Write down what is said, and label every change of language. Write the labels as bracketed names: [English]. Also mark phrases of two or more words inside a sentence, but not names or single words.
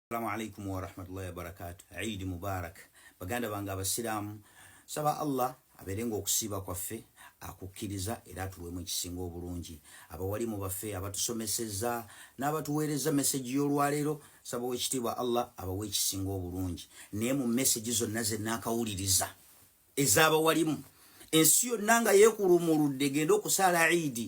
[Arabic] السلام عليكم ورحمة الله وبركاته. عيد مبارك. [Ganda] Baganda bange abasiramu saba Allah aberenga okusiba kwaffe akukkiriza era atuwemu ekisinga obulungi. Abawalimu baffe abatusomeseza n'abatuweereza message y'olwaleero saba wekitiibwa Allah abawe ekisinga obulungi. Naye mu message zonna ze nakawuliriza ez'abawalimu ensi yonna nga yeekulumuludde genda okusaala Eid.